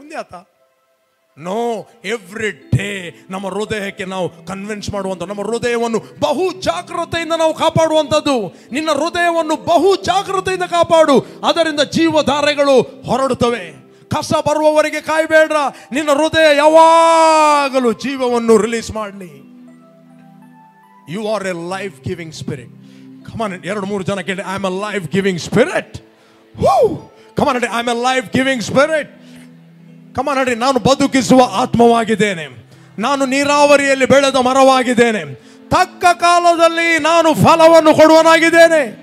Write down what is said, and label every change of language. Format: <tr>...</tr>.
<kn>ಮುಂದೆ ಆತ</kn> <en>ನೋ, every day</en> <kn>ನಮ್ಮ ಹೃದಯಕ್ಕೆ ನಾವು ಕನ್ವಿನ್ಸ್ ಮಾಡುವಂಥ, ನಮ್ಮ ಹೃದಯವನ್ನು ಬಹು ಜಾಗೃತೆಯಿಂದ ನಾವು ಕಾಪಾಡುವಂಥದ್ದು. ನಿನ್ನ ಹೃದಯವನ್ನು ಬಹು ಜಾಗೃತೆಯಿಂದ ಕಾಪಾಡು, ಅದರಿಂದ ಜೀವಧಾರೆಗಳು ಹೊರಡುತ್ತವೆ. ಕಸ ಬರುವವರೆಗೆ ಕಾಯಬೇಡ್ರ. ನಿನ್ನ ಹೃದಯ ಯಾವಾಗಲೂ ಜೀವವನ್ನು ರಿಲೀಸ್ ಮಾಡಲಿ.</kn> <en>You are a life giving spirit. Come on, 2-3</en> <kn>ಜನ ಕೇಳಿ,</kn> <en>I am a life giving spirit. Woo! Come on, I am a life giving spirit. Come on,</en> <kn>ನಾನು ಬದುಕಿಸುವ ಆತ್ಮವಾಗಿದ್ದೇನೆ. ನಾನು ನೀರಾವರಿಯಲ್ಲಿ ಬೆಳೆದ ಮರವಾಗಿದ್ದೇನೆ. ತಕ್ಕ ಕಾಲದಲ್ಲಿ ನಾನು ಫಲವನ್ನು ಕೊಡುವನಾಗಿದ್ದೇನೆ.</kn>